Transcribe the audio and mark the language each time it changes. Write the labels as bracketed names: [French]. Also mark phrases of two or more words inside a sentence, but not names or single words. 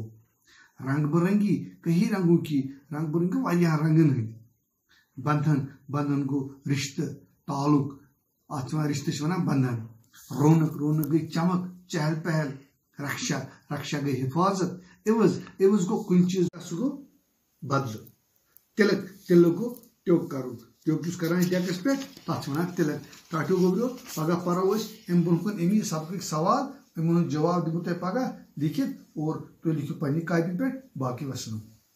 [Hindi] रंग बिरंगी कई रंगों की रंग बिरंगी [Kashmiri] वारिया रंगन हंद बंधन बंधन गो रिश्ते ताल्लुक अत रिश्ते वन बंधन। रौनक रौनक गई चमक चहल पहल। रक्षा रक्षा गई हिफाजत। इवज गो कुछ चीज सह गो बदल। तिलक तिलक गो ट्योक कर ट्योक करान डेकस पे तथ वन तिलक। टाठो गोबरो पगह परो अम ब्रोह अमी सबक सवाल अमन जवाब दिमो तुम पगह लिखित और तुम लिखो पन्नी कापी पे। बाकी वसलम।